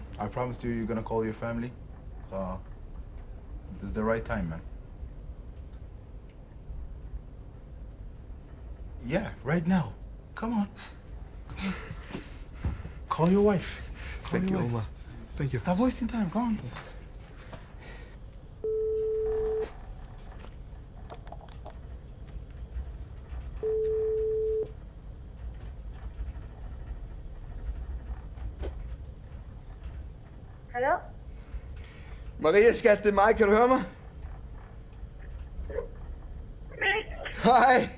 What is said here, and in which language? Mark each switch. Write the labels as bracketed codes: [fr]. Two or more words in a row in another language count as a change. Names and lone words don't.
[en] I promised you're gonna call your family. This is the right time, man. Yeah, right now. Come on. Call your wife. Thank you, Omar. Thank you. Stop wasting time. Come on. [da] Hallo? Maria, skat, det er mig. Kan du høre mig? Hej.